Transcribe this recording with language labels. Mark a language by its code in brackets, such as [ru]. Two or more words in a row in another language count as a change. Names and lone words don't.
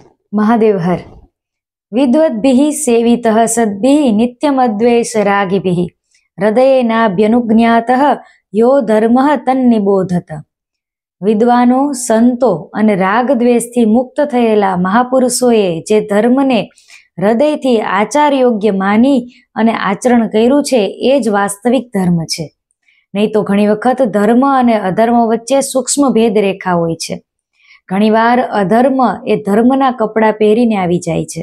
[sa] महादेव हर विद्वद्भिः सेवितः सद्भिः नित्यमद्वेषरागिभिः हृदयेनाभ्यनुज्ञातः यो धर्मः तन्निबोधत। [gu] વિદ્વાનો સંતો અને રાગદ્વેષથી મુક્ત થયેલા મહાપુરુષોએ જે ધર્મને હૃદયથી આચાર યોગ્ય માની અને આચરણ કર્યું છે એ જ વાસ્તવિક ધર્મ છે. નહીં તો ઘણી વખત ધર્મ અને અધર્મ વચ્ચે સૂક્ષ્મ ભેદ રેખા હોય છે. ઘણીવાર અધર્મ એ ધર્મના કપડાં પહેરીને આવી જાય છે.